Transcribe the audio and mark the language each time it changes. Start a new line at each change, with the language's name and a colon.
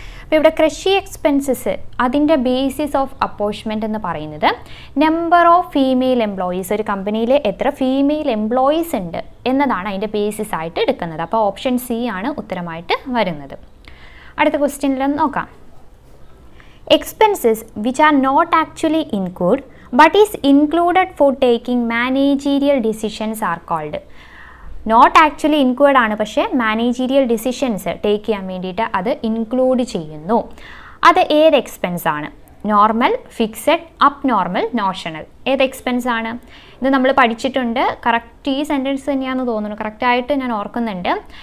Malayalam: അപ്പോൾ ഇവിടെ ക്രഷി എക്സ്പെൻസസ് അതിൻ്റെ ബേസിസ് ഓഫ് അപ്പോർഷ്മെൻറ്റ് എന്ന് പറയുന്നത് നമ്പർ ഓഫ് ഫീമെയിൽ എംപ്ലോയീസ്. ഒരു കമ്പനിയിൽ എത്ര ഫീമെയിൽ എംപ്ലോയീസ് ഉണ്ട് എന്നതാണ് അതിൻ്റെ ബേസിസ് ആയിട്ട് എടുക്കുന്നത്. അപ്പോൾ ഓപ്ഷൻ സി ആണ് ഉത്തരമായിട്ട് വരുന്നത്. അടുത്ത ക്വസ്റ്റ്യനിലൊന്ന് നോക്കാം.
English: Expenses which are not actually incurred but is included for taking managerial decisions are called. Not actually incurred
Malayalam: ആണ്, പക്ഷേ മാനേജീരിയൽ ഡിസിഷൻസ് ടേക്ക് ചെയ്യാൻ വേണ്ടിയിട്ട് അത് ഇൻക്ലൂഡ് ചെയ്യുന്നു. അത് ഏത് എക്സ്പെൻസ് ആണ്? Normal, fixed, abnormal, notional. ഏത് എക്സ്പെൻസ് ആണ്? ഇത് നമ്മൾ പഠിച്ചിട്ടുണ്ട്. കറക്റ്റ് ഈ സെൻറ്റൻസ് തന്നെയാണെന്ന് തോന്നുന്നു, കറക്റ്റായിട്ട് ഞാൻ ഓർക്കുന്നുണ്ട്.